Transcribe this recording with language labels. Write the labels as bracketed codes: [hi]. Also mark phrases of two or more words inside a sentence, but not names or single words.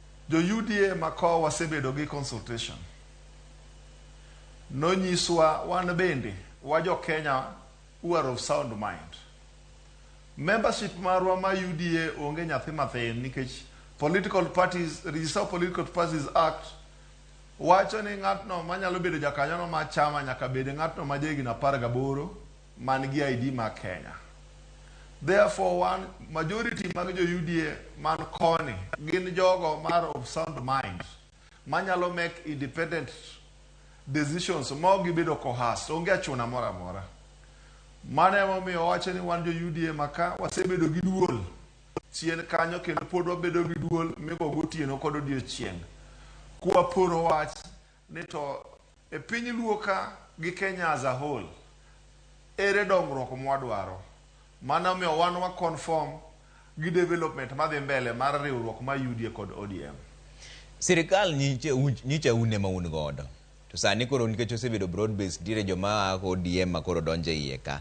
[luo] Jo UDA mako wasebedo gi consultation. No nyiswa wan bende wajo Kenya [en] who are of sound mind. [luo] Membership marwa ma UDA onge nyathi mathin nikech [en] political parties, [luo] Register Political Parties Act wacho ni ng'atno manyalo bedo jakanyono ma chama nyaka bed ng'atno ma jegi na 18 man gi ID ma Kenya. [en] Therefore, one majority [luo] mag jo UDA man koni gin jogo mar [en] of sound mind [luo] manyalo [en] make independent decisions [luo] mo gibedo kohas onge achuna mora amora. Mane momiyo wacho ni wan jo UDA maka wasebedo gi duol chien kanyo kendo pod wabedo gi duol migo gotieno kod odiochieng' kwa poro wach ni to e piny luo ka gi Kenya [en] as a whole [luo] ere dongruok mwadwaro. Mana omiyo wan wa conform gi development madhi mbele mar riwruok ma UDA kod ODM. Sirikal nyicha une ma un godo. To sani koro nikech osebedo [en] broad based [luo] dire joma ODM makoro donje iye ka.